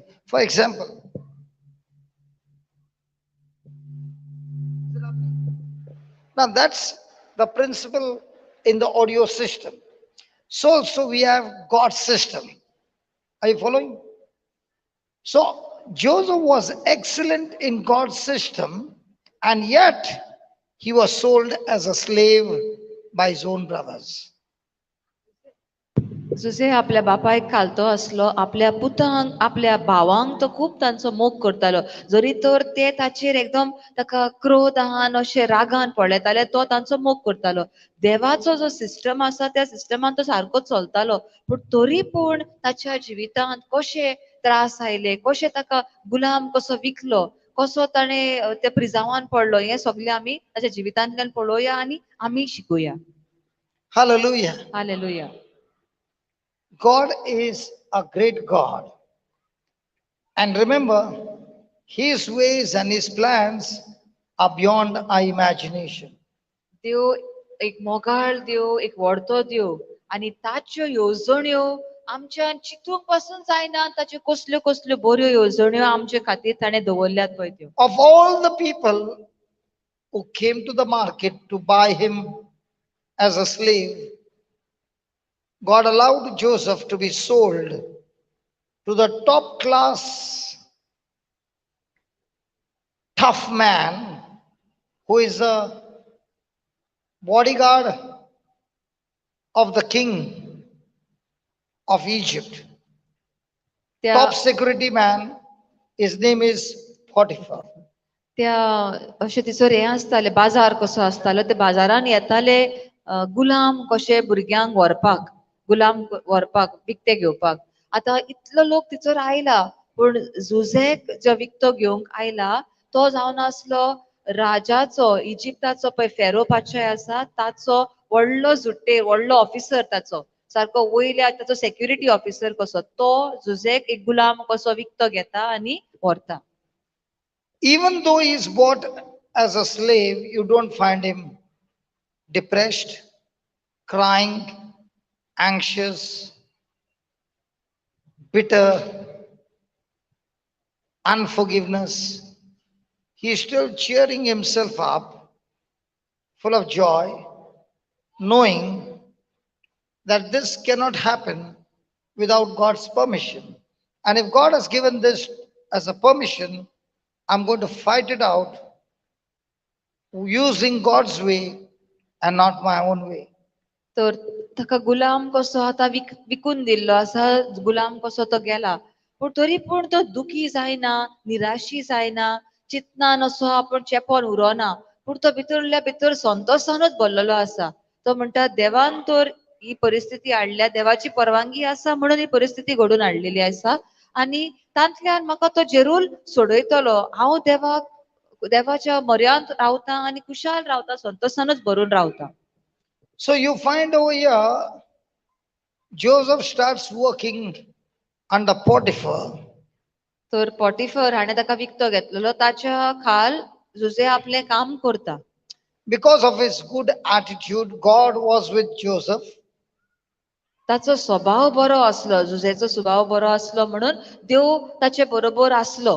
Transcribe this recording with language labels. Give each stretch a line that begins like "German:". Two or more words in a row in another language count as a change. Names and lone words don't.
English: For example, now that's the principle in the audio system. So also we have God's system. Are you following? So Joseph was excellent in God's system, and yet he was sold as a slave by his own brothers.
Konkani: जुसे आपल्या बापायक खालतो आसलो, आपल्या पुतांक आपल्या भावांक तो खूब तांचो मोग करतालो. जरी तर ते ताचेर एकदम ताका क्रोधान अशें रागान पळयताले, तो तांचो मोग करतालो. देवाचो जो सिस्टम आसा त्या सिस्टमान तो सारको चलतालो, पूण तरी पूण ताच्या जिवितांत कशे त्रास आयले, कशे ताका गुलाम कसो विकलो, कसो ताणें त्या प्रिजावान पडलो, हें सगळें आमी ताच्या जिवितांतल्यान पळोवया आनी आमी शिकुया.
English: Hallelujah.
Konkani: हालेलुया.
English: God is a great God. And remember, his ways and his plans are beyond our imagination.
Konkani: देव एक मोगाळ देव, एक व्हडतो देव आनी ताच्यो येवजण्यो आमच्या चिंतूंक पासून जायना. ताच्यो कसल्यो कसल्यो बऱ्यो येवजण्यो आमचे खातीर ताणें दवरल्यात पळय त्यो.
English: Of all the people who came to the market to buy him as a slave, God allowed Joseph to be sold to the top class tough man who is a bodyguard of the king of Egypt.
Konkani: त्या
English: Top security man, his name is Potiphar.
Konkani: त्या अशें थंयसर हें आसतालें, बाजार कसो आसतालो, त्या बाजारान येताले गुलाम कशे भुरग्यांक व्हरपाक, गुलाम व्हरपाक, विकते घेवपाक. आतां इतलो लोक थंयसर आयला, पूण जुजेक जो विकतो घेवंक आयला तो जावन आसलो राजाचो, इजिप्ताचो पळय फेरो पातशाय आसा ताचो व्हडलो जुट्टेर, व्हडलो ऑफिसर ताचो, सारको वयल्या ताचो
English: security officer
Konkani: कसो. तो जुजेक एक गुलाम कसो विकतो घेता आनी व्हरता.
English: Even though he is bought as a slave, you don't find him depressed, crying, anxious, bitter, unforgiveness. He is still cheering himself up, full of joy, knowing that this cannot happen without God's permission. And if God has given this as a permission, I'm going to fight it out using God's way and not my own way.
Konkani: तर ताका गुलाम कसो आतां विकून दिल्लो आसा, गुलाम कसो तो गेला, पूण तरी पूण तो दुखी जायना, निराशी जायना, चिंतनान असो आपूण चेपोन उरोना, पूण तो भितरल्या भितर संतोषानूच भरलेलो आसा. तो म्हणटा देवान तर ही परिस्थिती हाडल्या, देवाची परवानगी आसा म्हणून ही परिस्थिती घडून हाडलेली आसा आनी तांतल्यान म्हाका तो जरूर सोडयतलो. हांव देवाच्या मर्यांत रावता आनी खुशाल रावता, संतोषानूच भरून रावता.
English: So you find over here, Joseph starts working under Potiphar.
Konkani: तर पॉटिफर हाणें ताका विकतो घेतलेलो, ताच्या खाल जुजे आपले काम करता.
English: Because of his good attitude, God was with Joseph.
Konkani: ताचो स्वभाव बरो आसलो, जुजेचो स्वभाव बरो आसलो म्हणून देव ताचे बरोबर आसलो.